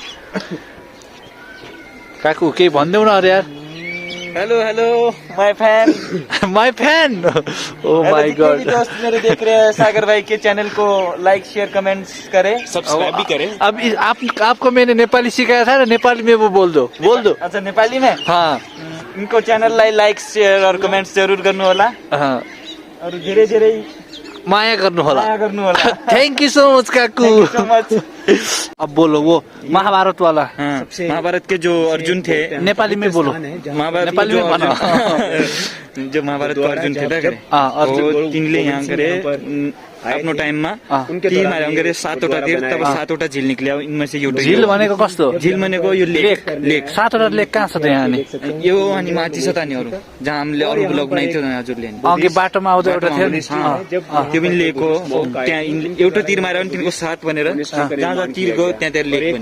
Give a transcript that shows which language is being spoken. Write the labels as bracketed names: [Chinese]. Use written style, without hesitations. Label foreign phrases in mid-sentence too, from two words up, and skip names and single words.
[Nepali] काकु केही भनिदेऊ न अरे यार। [English] Hello hello my fan. My fan, oh my God. [Hindi] दोस्त मेरे देख रहे हैं सागर भाई के चैनल को [English] like share comments [Hindi] करें, सब्सक्राइब भी करें। अब आपको मैंने नेपाली सिकाया था ना, नेपाली में वो बोल दो। अच्छा नेपाली में। हाँ [Nepali] इनको चैनललाई [English] like share [Nepali] और कमेन्ट्स जरुर गर्नु होला। हाँ और धेरै धेरै माया गर्नु होला। माया गर्नु होला। [English] Thank you so much काकू। Thank you so much। [Hindi] अब बोलो वो महाभारत वाला। महाभारत के जो अर्जुन थे, नेपाली में बोलो। महाभारत [Nepali] नेपाली में भन। [Hindi] जो महाभारत को अर्जुन थे अर्जुन [Nepali] तिनले यहाँ करे आफ्नो टाइममा तीर मारे गरे 7वटा तीर, तब 7वटा झिल निक्ल्यो। [Hindi] इनमें से [Nepali] एउटा झिल भनेको कस्तो? झिल भनेको यो लेक। 7वटा लेक कहाँ छ त यहाँ नि? यो अनि माथि छ त नि अरू, जहाँ हामीले अरू ब्लग बनाइथ्यो न हजुरले। अघि बाटोमा आउँदा एउटा थियो नि। त्यो पनि लेक हो। त्यहाँ एउटा तीर मार्यो भने तिनको 7 भनेर, जहाँ जहाँ तीर गयो त्यहाँ लेक बन्यो।